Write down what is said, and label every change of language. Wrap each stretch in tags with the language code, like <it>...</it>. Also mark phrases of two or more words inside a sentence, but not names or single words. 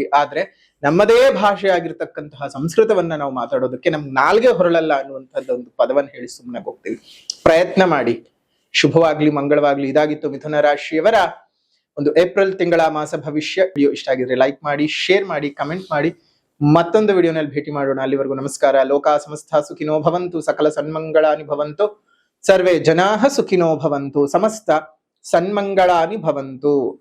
<kn>ಆದ್ರೆ ನಮ್ಮದೇ ಭಾಷೆ ಆಗಿರ್ತಕ್ಕಂತಹ ಸಂಸ್ಕೃತವನ್ನ ನಾವು ಮಾತಾಡೋದಕ್ಕೆ ನಮ್ಗೆ ನಾಲ್ಗೆ ಹೊರಳಲ್ಲ ಅನ್ನುವಂಥದ್ದು ಒಂದು ಪದವನ್ನು ಹೇಳಿ ಸುಮ್ಮನೆ ಹೋಗ್ತೀವಿ. ಪ್ರಯತ್ನ ಮಾಡಿ. ಶುಭವಾಗ್ಲಿ, ಮಂಗಳವಾಗ್ಲಿ. ಇದಾಗಿತ್ತು ಮಿಥುನ ರಾಶಿಯವರ ಒಂದು ಏಪ್ರಿಲ್ ತಿಂಗಳ ಮಾಸ ಭವಿಷ್ಯ. ವಿಡಿಯೋ ಇಷ್ಟ ಆಗಿದ್ರೆ ಲೈಕ್ ಮಾಡಿ, ಶೇರ್ ಮಾಡಿ, ಕಮೆಂಟ್ ಮಾಡಿ. ಮತ್ತೊಂದು ವಿಡಿಯೋನಲ್ಲಿ ಭೇಟಿ ಮಾಡೋಣ. ಅಲ್ಲಿವರೆಗೂ ನಮಸ್ಕಾರ.</kn> <sa>ಲೋಕ ಸಮಸ್ತ ಸುಖಿನೋ ಭವಂತು, ಸಕಲ ಸನ್ಮಂಗಳಾನಿ ಭವಂತು, ಸರ್ವೇ ಜನಾಃ ಸುಖಿನೋ ಭವಂತು, ಸಮಸ್ತ ಸನ್ಮಂಗಳಾನಿ ಭವಂತು.</sa>